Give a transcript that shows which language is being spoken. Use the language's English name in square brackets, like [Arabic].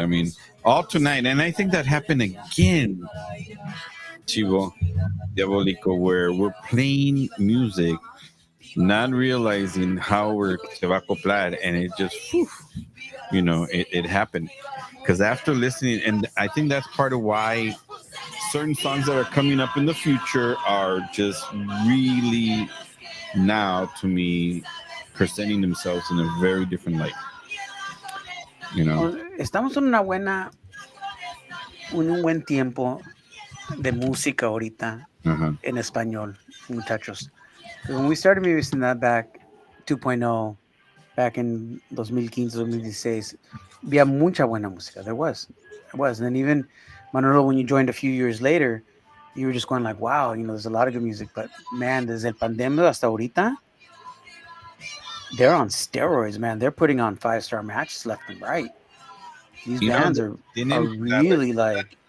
[English] I mean, all tonight, and I think that happened again, Chivo, Diabolico, where we're playing music, not realizing how we're [Spanish] se va a acoplar, [English] and it just, it happened. Because after listening, and I think that's part of why certain songs that are coming up in the future are just really now, to me, presenting themselves in a very different light. [Spanish] Estamos en un buen tiempo de música ahorita en español, muchachos. [English] When we started Mi Vecindad back 2.0, back in [Spanish] 2015, 2016. Había mucha buena música. [English] There was. There was. And then even, Manolo, when you joined a few years later, you were just going like, wow, there's a lot of good music. But man, [Spanish] desde el pandemia hasta ahorita, [English] they're on steroids, man. They're putting on 5-star matches left and right. These bands are really like,